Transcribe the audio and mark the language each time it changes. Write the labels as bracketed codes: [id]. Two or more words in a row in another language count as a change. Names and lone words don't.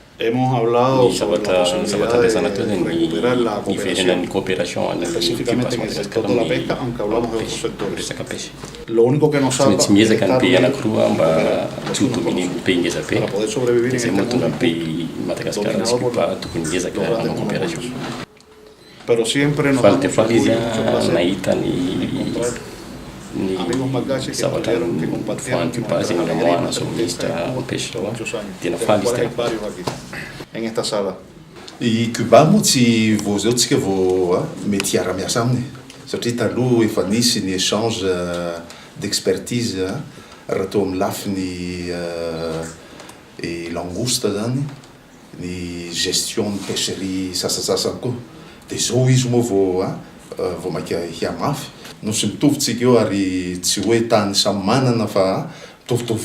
[es] Hemos hablado [mg] Ny [es] sobre la [mg] zavatra [es] posibilidad [mg] andraisana teo [es] de [mg] zany [es] recuperar la [mg] ny iverenan'ny [es] cooperación, [mg] coopération any [es] específicamente en el sector de la pesca, aunque hablamos de otros sectores. [mg] resaka pesy [es] Lo único que nos [mg] tsy [es] salva [mg] maintsy [es] es [mg] miezaka ny [es] estar [mg] pays [es] unidos [mg] anankiroa mba [es] los [mg] tsy ho [es] unos con [mg] domine [es] los [mg] ny [es] otros [mg] pays ngeza be [es] para poder sobrevivir en [mg] zay [es] este [mg] moa tonga [es] mundo [mg] ny pays Madagasikara [es] dominado [mg] resaka [es] por [mg] mba tokony miezaka [es] los grandes [mg] manao coopération [es] monopolios. Pero siempre nos [mg] faly [es] damos [mg] dia faly izy [es] orgullo y mucho placer [mg] nahita [es] encontrar amigos malgaches que [mg] ny zavatra [es] tuvieron que compartieron [mg] foanty [es] nuestra [mg] base ny [es] alegría y [mg] namoana [es] nuestra [mg] so [es] tristeza [mg] ministra [es] por [mg] pesy [es] muchos años, [mg] tena [es] de [mg] faly [es] los [mg] izy [es] cuales hay [mg] tena [es] varios aquí en esta sala. [mg] I Cuba moa tsy vao zao tsika vao mety hiara-miasa aminy satria taloha efa nisy ny [fr] échange d'expertise [mg] raha tao amin'ny lafiny langouste zany ny gestion ny pêcherie sasasasany koa dia zao izy moa vao maika hiamafy no sy mitovitsika eo ary tsy hoe tany samy manana fa mitovitovy